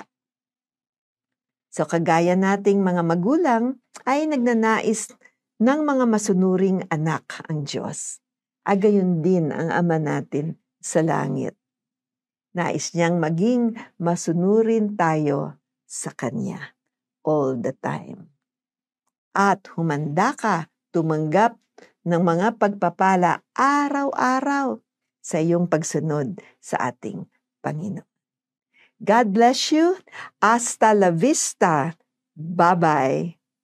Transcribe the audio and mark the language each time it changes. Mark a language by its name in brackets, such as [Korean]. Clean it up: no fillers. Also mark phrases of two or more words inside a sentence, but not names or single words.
[Filipino] So kagaya nating mga magulang ay nagnanais ng mga masunuring anak ang Diyos. Gayon din ang Ama natin sa langit. Nais niyang maging masunurin tayo sa Kanya [English] all the time. [Filipino] At humanda ka tumanggap ng mga pagpapala araw-araw sa iyong pagsunod sa ating Panginoon. [English] God bless you. [Spanish] Hasta la vista. Bye-bye.